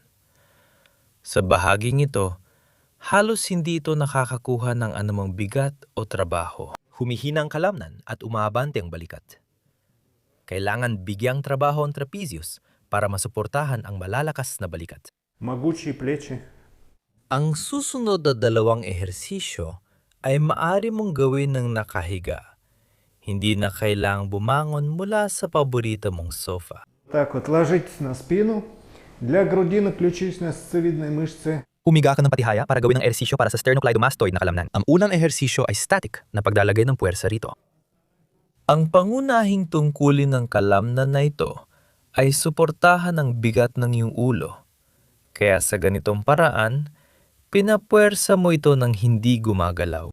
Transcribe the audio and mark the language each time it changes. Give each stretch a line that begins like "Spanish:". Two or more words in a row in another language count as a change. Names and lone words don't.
Filipino: Sa bahaging ito, halos hindi ito nakakakuha ng anumang bigat o trabaho. Humihina ang kalamnan at umaabante ang balikat. Kailangan bigyang trabaho ang trapezius para masuportahan ang malalakas na balikat.
Russian: Могучие плечи.
Filipino: Ang susunod na dalawang ehersisyo ay maaari mong gawin ng nakahiga. Hindi na kailangang bumangon mula sa paborito mong sofa.
Russian: Так вот, ложитесь на спину. Для грудины ключично-сосцевидной мышцы.
Filipino: Humiga ka ng patihaya para gawin ang ehersisyo para sa sternocleidomastoid na kalamnan. Ang unang ehersisyo ay static na paglalagay ng puwersa rito. Ang pangunahing tungkulin ng kalamnan na ito ay suportahan ang bigat ng iyong ulo. Kaya sa ganitong paraan, pinapuwersa mo ito ng hindi gumagalaw.